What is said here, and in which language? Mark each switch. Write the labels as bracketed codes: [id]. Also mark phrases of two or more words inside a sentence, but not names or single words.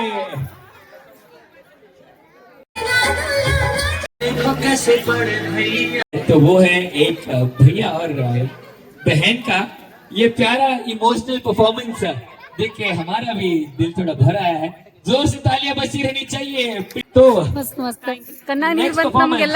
[hi] तो वो है एक भैया और बहन का ये प्यारा [en] emotional performance [hi] देख के हमारा भी दिल थोड़ा भर आया है। जोर से तालियां बजती रहनी चाहिए। तो [kn] ಮಸ್ತ್ ಮಸ್ತ್ ಕಣ್ಣಾಗ ನೀರ್ नेक्स्ट ಬಂತು ನಮ್ಗೆಲ್ಲ.